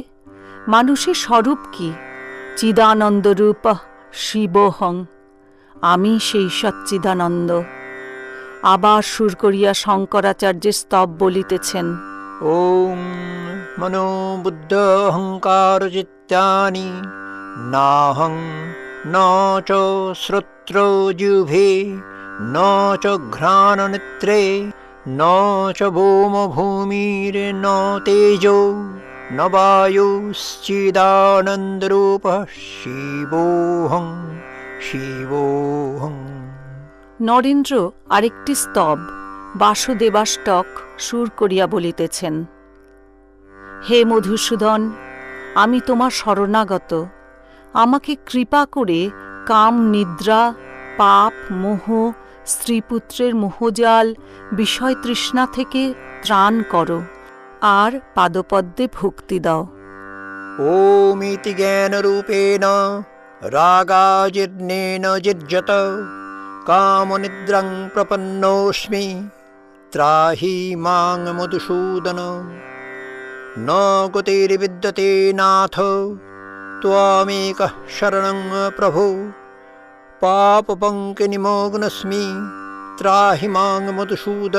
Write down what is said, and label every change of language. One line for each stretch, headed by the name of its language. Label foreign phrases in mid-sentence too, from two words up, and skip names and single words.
Bangla: মানুষের স্বরূপ কি?
Sanskrit: চিদানন্দরূপ শিবোহং,
Bangla: আমি সেই সচ্চিদানন্দ। আবার সুর করিয়া শঙ্করাচার্যের স্তব বলিতেছেন।
Sanskrit: ওম মনো বুদ্ধ অহংকার চিত্তানি নাহং न च श्रोत्रजिह्वे न च घ्राणनेत्रे न च भौमभूमिर्न तेजो न वायुश्चिदानन्दरूपः शिवोऽहं शिवोऽहं।
Bangla: নরেন্দ্র আরেকটি স্তব বাসুদেবাষ্টক সুর করিয়া বলিতেছেন, হে মধুসূদন, আমি তোমার শরণাগত। আমাকে কৃপা করে কাম, নিদ্রা, পাপ, মোহ, স্ত্রীপুত্রের মোহজাল, বিষয় তৃষ্ণা থেকে ত্রাণ করো আর পাদপদ্মে ভক্তি দাও।
Sanskrit: ওমিতি জ্ঞানরূপেণ রাগাজির্নেন জিজ্জত কামনিদ্রাং প্রপন্নোস্মি ত্রাহি মাং মধুসূদন। ন গতির্বিদ্যতে নাথ ত্বমেকঃ শরণং প্রভো পাপপঙ্কনিমগ্নস্মি ত্রাহি মাং মধুসূদন।